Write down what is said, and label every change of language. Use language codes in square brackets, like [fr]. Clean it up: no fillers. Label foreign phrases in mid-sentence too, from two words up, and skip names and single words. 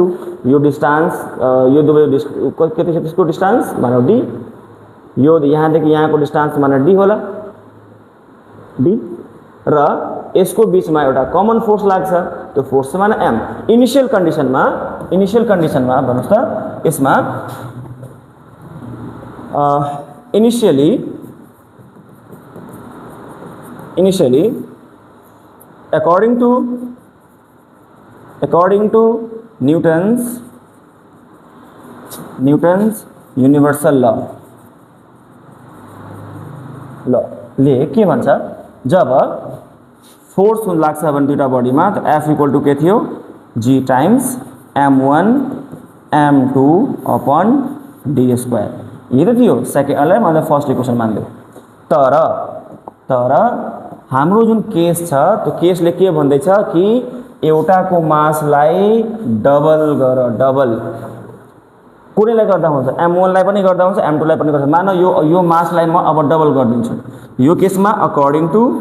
[ne] यो डिस्टेंस यो दुवै कति छ त्यसको डिस्टेंस मानौ d, यो यहाँदेखि यहाँको डिस्टेंस मानौ d होला, d र यसको बीचमा एउटा कमन फोर्स लाग्छ, त्यो फोर्स माने m। [en] initial conditionमा [ne] भन्नुस् त यसमा इनिशियली [en] according to Newton's universal law [ne] ले के भन्छ, जब फोर्स लाग्छ भने दुईटा बडीमा त [en] F equal to [ne] के थियो? [en] G times m1 m2 upon d square [ne] ये त थियो सेकेन्डलाई मैले [en] first equation [ne] मान्दियो तर हाम्रो जुन केस छ त्यो केसले के भन्दैछ कि एउटाको मासलाई डबल गर डबल कुनैलाई गर्दा हुन्छ m1 लाई पनि गर्दा हुन्छ m2 लाई पनि गर्दा मान यो मासलाई म अब डबल गरिदिन्छु यो केसमा अकॉर्डिंग